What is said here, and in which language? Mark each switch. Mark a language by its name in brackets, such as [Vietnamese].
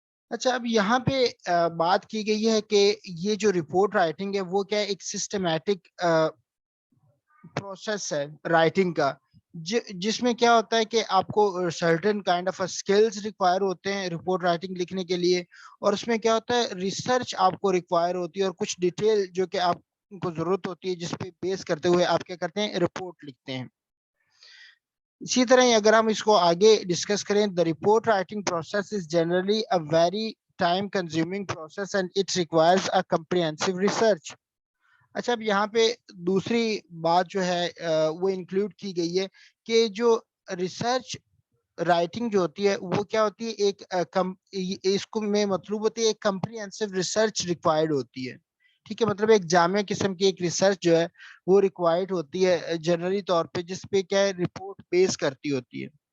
[Urdu] اچھا، اب یہاں پہ بات کی گئی ہے کہ یہ جو رپورٹ رائٹنگ ہے وہ کیا ہے، ایک سسٹمیٹک پروسیس ہے رائٹنگ کا، جس میں کیا ہوتا ہے کہ آپ کو certain kind of skills require ہوتے ہیں رپورٹ رائٹنگ لکھنے کے لیے، اور اس میں کیا ہوتا ہے ریسرچ آپ کو ریکوائر ہوتی ہے اور کچھ ڈیٹیل جو کہ آپ کو ضرورت ہوتی ہے جس پہ بیس کرتے ہوئے آپ کیا کرتے ہیں، رپورٹ لکھتے ہیں. اسی طرح اگر ہم اس کو آگے ڈسکس کریں، [English] the report writing process is generally a very time consuming process and it requires a comprehensive research. [Urdu] اچھا، اب یہاں پہ دوسری بات جو ہے وہ انکلوڈ کی گئی ہے کہ جو ریسرچ رائٹنگ جو ہوتی ہے وہ کیا ہوتی ہے، ایک اس کو میں مطلوب ہوتی ہے ایک کمپریہنسو ریسرچ ریکوائرڈ ہوتی ہے. ٹھیک ہے، مطلب ایک جامع قسم کی ایک ریسرچ جو ہے وہ ریکوائرڈ ہوتی ہے جنرلی طور پہ، جس پہ کیا ہے رپورٹ بیس کرتی ہوتی ہے.